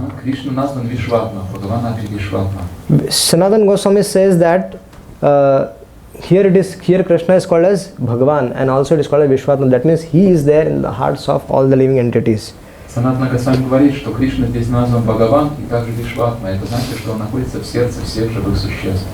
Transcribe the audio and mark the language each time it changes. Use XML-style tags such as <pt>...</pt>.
<ru>Krishna назван Вишватма,</ru> <sa>Бхагаван апи Вишватма.</sa> <en>Sanatana Goswami says that here Krishna is called as Bhagwan and also it is called as Vishvatma. That means he is there in the hearts of all the living entities.</en> <ru>Санатана Госвами говорит, что Кришна здесь назван Бхагаван и также Вишватма. Это значит, что он находится в сердце всех живых существ.</ru>